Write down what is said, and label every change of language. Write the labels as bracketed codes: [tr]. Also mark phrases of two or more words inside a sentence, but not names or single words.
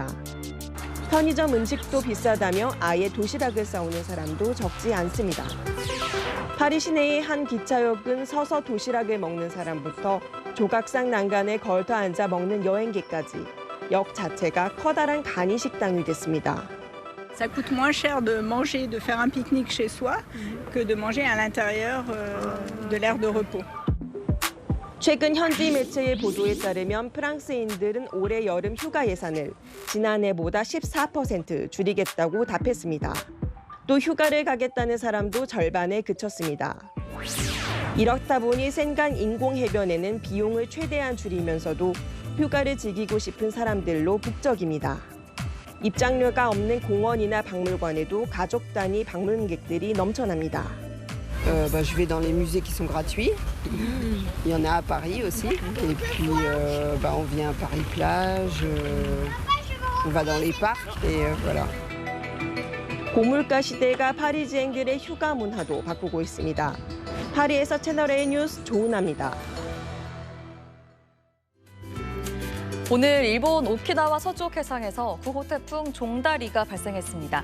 [ko] 편의점 음식도 비싸다며 아예 도시락을 싸오는 사람도 적지 않습니다. 파리 시내의 한 기차역은 서서 도시락을 먹는 사람부터 조각상 난간에 걸터 앉아 먹는 여행객까지 역 자체가 커다란 간이식당이 됐습니다. [fr] Ça coûte moins cher de manger, de faire un pique-nique chez soi que de manger à l'intérieur de l'aire de repos. [ko] 최근 현지 매체의 보도에 따르면 프랑스인들은 올해 여름 휴가 예산을 지난해보다 14% 줄이겠다고 답했습니다. 또 휴가를 가겠다는 사람도 절반에 그쳤습니다. 이렇다 보니 센강 인공해변에는 비용을 최대한 줄이면서도 휴가를 즐기고 싶은 사람들로 북적입니다. 입장료가 없는 공원이나 박물관에도 가족 단위 방문객들이 넘쳐납니다. [fr] Je vais dans les musées qui sont gratuits. Il y en a à Paris aussi. Et puis, on vient à Paris-Plage. On va dans les parcs et voilà. [ko] 고물가 시대가 파리지앵들의 휴가 문화도 바꾸고 있습니다. 파리에서 채널A 뉴스 조은아입니다. 오늘 일본 오키나와 서쪽 해상에서 9호 태풍 종다리가 발생했습니다.